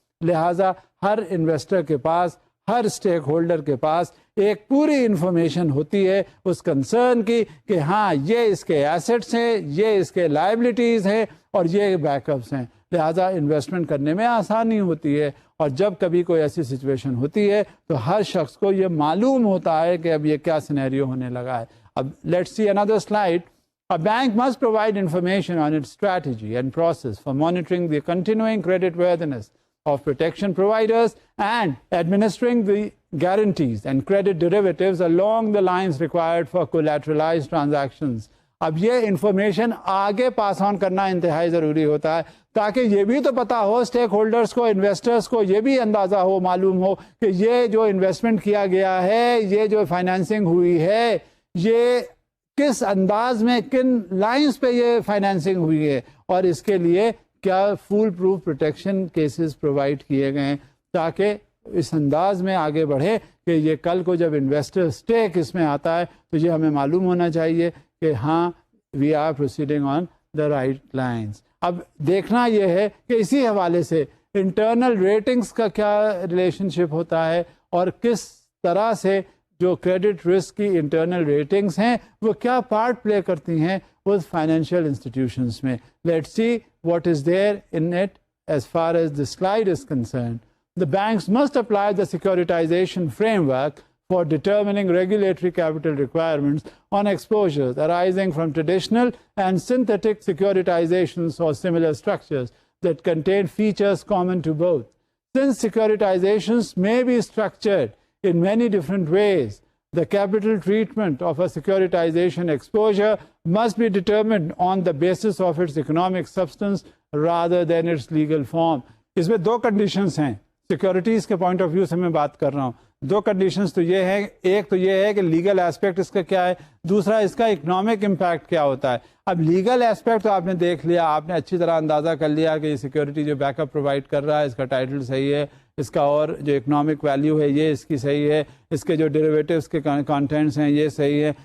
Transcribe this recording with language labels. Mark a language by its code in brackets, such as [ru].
[ur] لہٰذا ہر انویسٹر کے پاس, ہر stake holder کے پاس ایک پوری انفارمیشن ہوتی ہے اس کنسرن کی کہ ہاں یہ اس کے ایسٹس ہیں, یہ اس کے لائبلٹیز ہیں, اور یہ بیک اپس ہیں. لہٰذا انویسٹمنٹ کرنے میں آسانی ہوتی ہے, اور جب کبھی کوئی ایسی سچویشن ہوتی ہے تو ہر شخص کو یہ معلوم ہوتا ہے کہ اب یہ کیا سینیریو ہونے لگا ہے. [en] اب let's see another slide. A bank must provide information on its strategy and process for monitoring the continuing creditworthiness of protection providers and administering the guarantees and credit derivatives along the lines required for collateralized transactions. [ur] اب یہ information آگے پاس آن کرنا انتہائی ضروری ہوتا ہے, تاکہ یہ بھی تو پتا ہو اسٹیک ہولڈرز کو, انویسٹرز کو یہ بھی اندازہ ہو, معلوم ہو کہ یہ جو انویسٹمنٹ کیا گیا ہے, یہ جو فائنینسنگ ہوئی ہے, یہ کس انداز میں, کن لائنز پہ یہ فائنینسنگ ہوئی ہے, اور اس کے لیے کیا fool proof protection cases provide کیے گئے ہیں, تاکہ اس انداز میں آگے بڑھے کہ یہ کل کو جب انویسٹر اسٹیک اس میں آتا ہے تو یہ ہمیں معلوم ہونا چاہیے کہ ہاں [en] We are proceeding on the right lines. [ur] اب دیکھنا یہ ہے کہ اسی حوالے سے انٹرنل ریٹنگز کا کیا ریلیشن شپ ہوتا ہے اور کس طرح سے جو کریڈٹ رسک کی انٹرنل ریٹنگز ہیں وہ کیا پارٹ پلے کرتی ہیں اس فائنینشیل انسٹیٹیوشنس میں. [en] Let's see what is there in it as far as the slide is concerned. The banks must apply the securitization framework for determining regulatory capital requirements on exposures arising from traditional and synthetic securitizations or similar structures that contain features common to both. Since securitizations may be structured in many different ways, the capital treatment of a securitization exposure must be determined on the basis of its economic substance rather than its legal form. [ur] اس میں دو conditions ہیں securities کے point of view سے میں بات کر رہا ہوں. دو conditions تو یہ ہے، ایک تو یہ ہے کہ لیگل ایسپیکٹ اس کا کیا ہے، دوسرا اس کا اکنامک امپیکٹ کیا ہوتا ہے. اب لیگل ایسپیکٹ تو آپ نے دیکھ لیا، آپ نے اچھی طرح اندازہ کر لیا کہ یہ سیکورٹی جو بیک اپ پرووائڈ کر رہا ہے اس کا ٹائٹل صحیح ہے، اس کا اور جو اکنامک ویلیو ہے یہ اس کی صحیح ہے، اس کے جو ڈیریویٹیوز کے کانٹینٹس ہیں یہ صحیح ہے.